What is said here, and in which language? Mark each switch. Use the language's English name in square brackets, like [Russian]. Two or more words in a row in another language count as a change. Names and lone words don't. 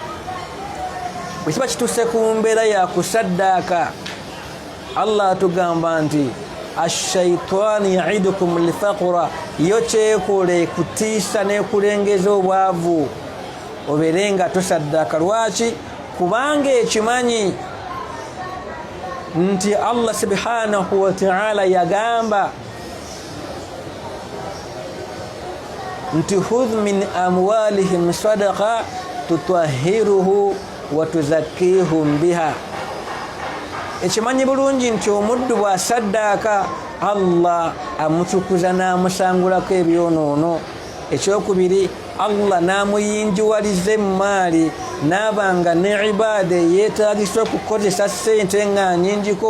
[Ganda] Bwe kiba kituuse ku mbeera ya kusaddaaka, Allah atugamba nti ashaitani [Arabic] يعدكم الفقر, [Ganda] yo kyekole kutiisa n'ekulengeza obwavu obeere nga tosaddaaka. Lwaki? Kubanga ekimanyi nti [Arabic] الله سبحانه وتعالى [Ganda] yagamba nti [Arabic] خذ من أموالهم صدقة تطهرهم وتزكيهم بها. [Ganda] Ekimanyi bulungi nti omuddu bw'asaddaaka Allah amutukuza n'amusangulako ebyonoono. Ekyokubiri, Allah n'amuyinjiwaliza emmaali n'abanga ne ibaada yeetaagisa okukozesa ssente nga nnyingiko.